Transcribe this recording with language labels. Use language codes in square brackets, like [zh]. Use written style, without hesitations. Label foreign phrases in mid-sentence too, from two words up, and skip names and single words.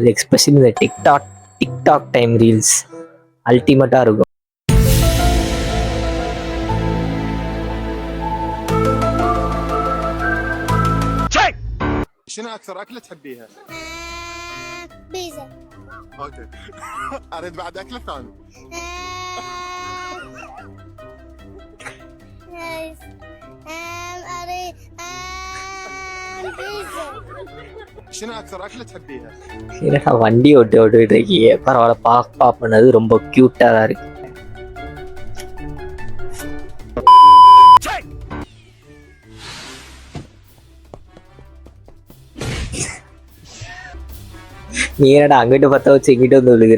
[ta] எக்ஸ்பெஷலி இந்த டிக்டாக் [en] time reels [ta] அல்டிமேட்டா இருக்கும். [ar] شنو اكثر اكله تحبيها؟ بيتزا. اوكي. اريد بعد اكله ثانيه. نايس. اريد بيتزا. شنو اكثر اكله تحبيها؟ [ta] என்னடா வண்டி ஓட்டிட்டு இருக்கீங்க? பரவாயில்ல, பாப்பனது ரொம்ப கியூட்டா தான் இருக்கு. நீ என்னடா அங்கிட்டு பற்ற வச்சு இங்கிட்டு வந்து விழுகிற?